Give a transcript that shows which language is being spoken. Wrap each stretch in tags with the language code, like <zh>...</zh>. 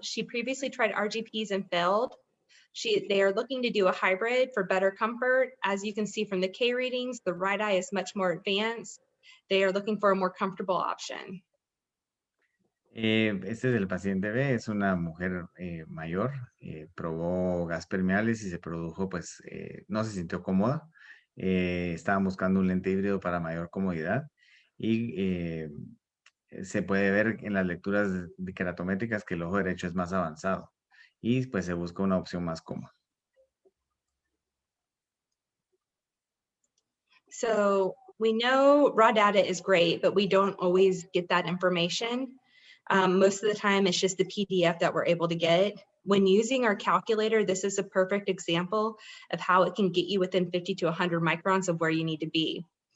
<en>She previously tried RGPs and failed. They are looking to do a hybrid for better comfort. As you can see from the K readings, the right eye is much more advanced. They are looking for a more comfortable option.</en> <es>Este es el paciente B, es una mujer mayor, probó gas permeables y se produjo, pues, no se sintió cómoda. Estaban buscando un lente híbrido para mayor comodidad y se puede ver en las lecturas keratométricas que el ojo derecho es más avanzado y pues se busca una opción más cómoda.</es> <en>So we know raw data is great, but we don't always get that information. Most of the time it's just the PDF that we're able to get. When using our calculator, this is a perfect example of how it can get you within 50 to 100 microns of where you need to be.</en>